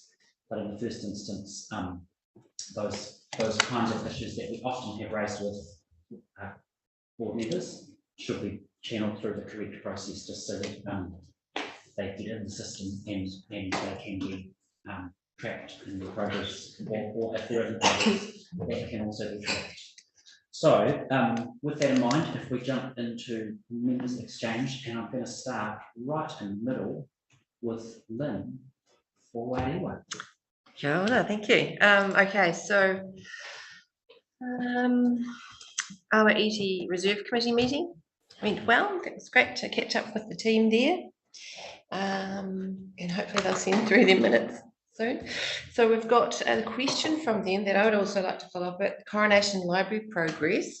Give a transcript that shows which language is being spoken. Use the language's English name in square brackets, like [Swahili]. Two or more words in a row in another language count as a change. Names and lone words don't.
[English] But in the first instance, those kinds of issues that we often have raised with board members should be channeled through the correct process, just so that they get in the system and they can be tracked in the progress, or if there isn't progress, that can also be tracked. So with that in mind, if we jump into members exchange, and I'm going to start right in the middle with Lynn for Wairewa. [Māori] Kia ora, [English] thank you. Okay, so our ET Reserve Committee meeting went well. It was great to catch up with the team there. And hopefully they'll send through their minutes soon. So we've got a question from them that I would also like to follow up with: Coronation Library progress.